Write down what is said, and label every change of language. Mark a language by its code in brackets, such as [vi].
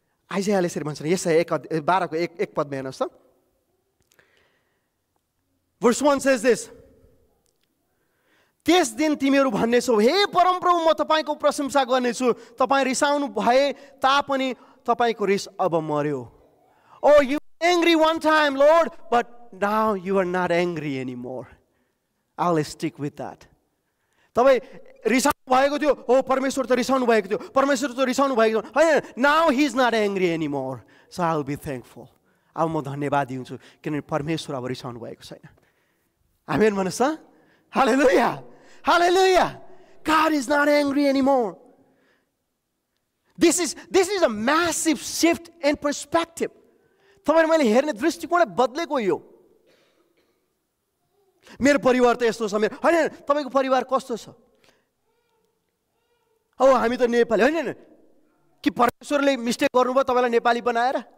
[ne] आइजायाले यसरी भन्छ, यसै 12 को 1 पदमा हेर्नुहोस् त। [en] Verse 1 says this. [ne] त्यस दिन तिमीहरू भन्नेछौ, हे परमप्रभु म तपाईँको प्रशंसा गर्नेछु, तपाईँ रिसाउनु भए तापनि तपाईँको रिस अब मर्यो। [en] Oh, you were angry one time, Lord, but now you are not angry anymore. I'll stick with that. [ne] तपाईँ रिसाउनु भएको थियो, परमेश्वर त रिसाउनु भएको थियो, परमेश्वर त रिसाउनु भएको थियो, होइन, [en] now he is not angry anymore, so I'll be thankful. [ne] अब म धन्यवादी हुन्छु किनभने परमेश्वर अब रिसाउनु भएको छैन। आमेन भन्नुहोस् त। Hallelujah. Hallelujah. [en] God is not angry anymore. This is a massive shift in perspective. [ne] तपाईले मैले हेर्ने दृष्टिकोण बदलेको यो। मेरो परिवार त यस्तो छ, मेरो, होइन, तपाईको परिवार कस्तो छ? हामी त नेपाली, होइन, कि परमेश्वरले मिस्टेक गर्नुभयो तपाईलाई नेपाली बनाएर?